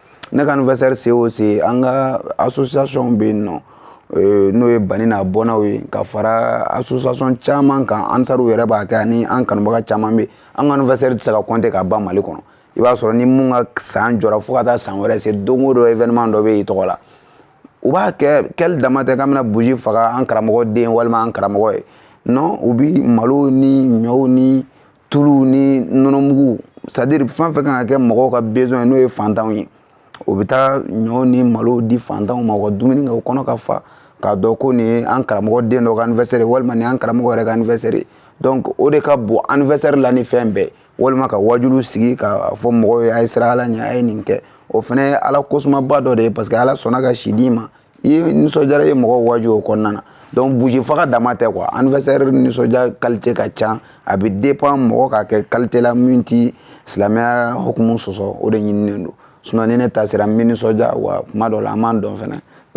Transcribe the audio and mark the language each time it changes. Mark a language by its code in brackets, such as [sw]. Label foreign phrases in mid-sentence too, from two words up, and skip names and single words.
[bm] ne ka anniversaire COC an ka association bɛ yen nɔ n'o ye Bani n'a bɔnnaw ye ka fara association caman kan Ansaru yɛrɛ b'a kɛ ani an kanubaga caman bɛ an ka anniversaire tɛ se ka compter ka ban Mali kɔnɔ i b'a sɔrɔ ni mun ka san jɔra fo ka taa san wɛrɛ se don o don événement dɔ bɛ yen i tɔgɔ la u b'a kɛ kɛli dama tɛ k'an bɛna bougie faga an karamɔgɔ den walima an karamɔgɔ ye non u bi malo ni ɲɔw ni tulu ni nɔnɔmugu [fr] c'est à dire [bm] fɛn fɛn kan ka kɛ mɔgɔw ka besoin n'o ye fantanw ye o bɛ taa ɲɔ ni malo di fantanw ma u ka dumuni kɛ u kɔnɔ ka fa k'a dɔn ko nin ye an karamɔgɔ den dɔ ka anniversaire walima nin an karamɔgɔ yɛrɛ ka anniversaire donc o de ka bon anniversaire la ni fɛn bɛɛ walima ka wajulu sigi ka fɔ mɔgɔw ye a ye siran Ala ɲɛ a ye nin kɛ o fana ye Ala kosumaba dɔ de ye [fr] parce que [bm] Ala sɔnna ka si d'i ma i ye nisɔndiyara i ye mɔgɔw waju o kɔnɔna na donc bougie faga dama tɛ quoi anniversaire nisɔndiya qualité ka ca a bɛ dépend mɔgɔ ka kɛ qualité la min ti silamɛya hukumu sɔsɔ o de ɲininen don sinon ni ne ta sera n bɛ nisɔndiya wa kuma dɔw la an m'an dɔn fana